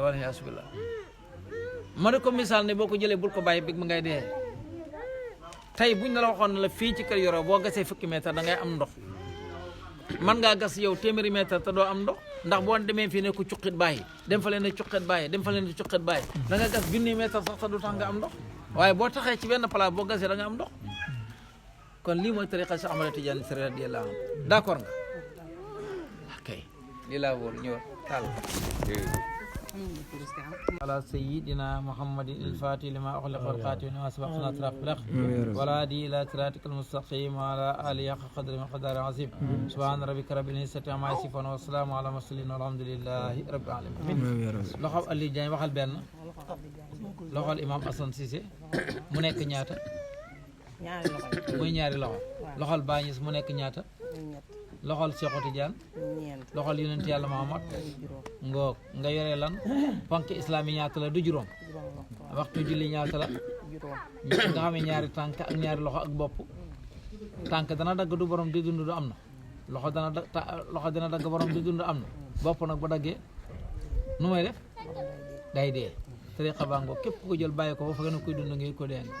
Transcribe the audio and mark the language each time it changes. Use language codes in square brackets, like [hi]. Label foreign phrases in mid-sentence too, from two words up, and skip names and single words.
[wo] wala yasubillah ma ne ko misaal ne boo ko jëlee bul ko bàyyi big ma ngay dee tey buñ la waxoon ne la fii ci kër Yoro boo gasee fukki mètre da ngay am ndox man ngaa gas yow téeméeri mètre te doo am ndox ndax boo demee fii ne ko cuqit bàyyi dem fa leen ne cuqit bàyyi dem fa leen ne cuqit bàyyi da nga gas junni mètre sax te du tax nga am ndox waaye boo taxee ci benn place boo gasee da nga am ndox kon lii mooy tariqa Cheikh Ahmad Tidiane Sy [ar] رضي الله عنه [wo] d'accord nga ok lii laa wóor ñëw taal [ar] على سيدنا محمد الفاتح لما أغلق والخاتم لما سبق ناصر الحق ولا هادي إلى صراطك المستقيم وعلى آله حق قدر ومقدار عظيم سبحان ربك رب العزة عما يصفون والسلام على المرسلين والحمد لله رب العالمين [wo] loxo Aliou Diagne waxal benn loxol imam Assane Cissé mu nekk ñaata muy ñaari loxo loxol Baye Niass mu nekk ñaata loxol Cheikh Tidiane loxol yonent Yàlla Muhammad ngoog nga yore lan ponk islam yi ñaata la du juróom waxtu julli ñaata la nga xam ne ñaari tànk ak ñaari loxo ak bopp tànk dana dagg du borom di dund du am na loxo dana dagg borom di dund am na bopp nag ba daggee nu may def day dee tariqa baa ngoog képp ku ko jël bàyyi ko ba fa gën a koy dund ngi ko dee